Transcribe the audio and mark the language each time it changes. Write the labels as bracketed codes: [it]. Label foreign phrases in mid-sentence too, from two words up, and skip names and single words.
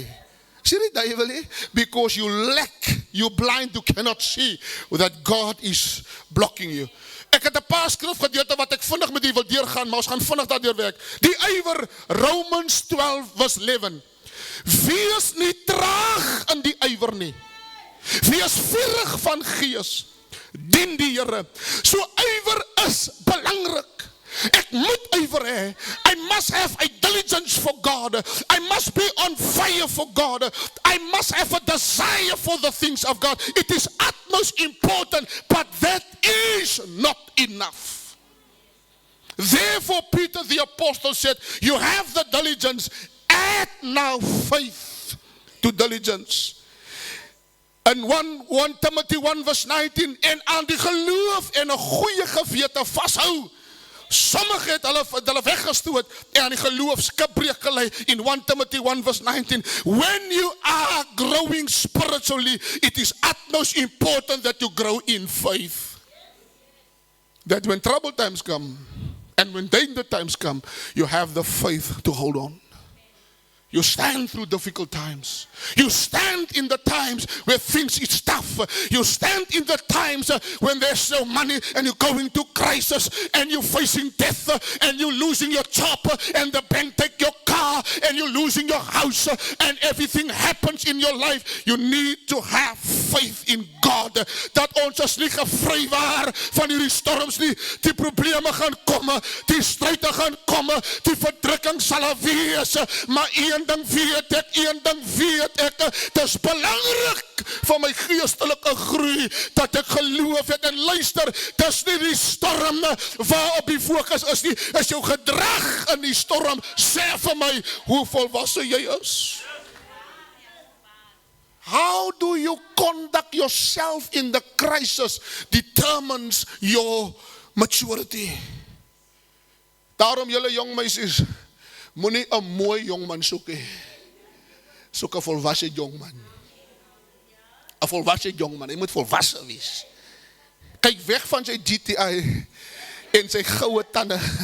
[af] Sê die duiwel nie, [en] because you lack, you're blind, you cannot see that God is blocking you. [af] Ek het 'n paar skrifgedeelte wat ek vinnig met u wil deurgaan, maar ons gaan vinnig daardeur werk. Die ywer, Romans 12 vers 11. Wees nie traag in die ywer nie. Wees vurig van gees. Dien die Here. So ywer is belangrik. Ek moet ywer hê. [en] I must have a diligence for God. I must be on fire for God. I must have a desire for the things of God. It is utmost utmost important, but that is not enough. Therefore, Peter the apostle said, you have the diligence, add now faith to diligence. In 1 Timothy 1 verse 19, [af] en aan die geloof en 'n goeie gewete vashou. Sommige het hulle weggestoot en aan die geloof skipbreek gelei in 1 Timothy 1 verse 19. [en] When you are growing spiritually, it is utmost important that you grow in faith. That when trouble times come, and when danger times come, you have the faith to hold on. You stand through difficult times. You stand in the times where things is tough. You stand in the times when there's no money and you're going to crisis and you're facing death and you're losing your job and the bank take your car and you're losing your house and everything happens in your life. You need to have faith in God. [af] Dat ons is nie gevry waar van hierdie storms nie. Die probleme gaan komme, die stryde gaan komme, die verdrukking sal wees, maar een ding weet ek, dit is belangrik vir my geestelike groei, dat ek geloof het en luister, dit is nie die storm waarop die fokus is nie, is jou gedrag in die storm, sê vir my, hoe volwasse jy is. [en] How do you conduct yourself in the crisis determines your maturity. [af] Daarom julle jong meisies, moenie 'n mooi jongman soek nie. Soek 'n volwasse jongman. 'n Volwasse jongman, hy moet volwasse wees. Kyk weg van sy GTI en sy goue tande.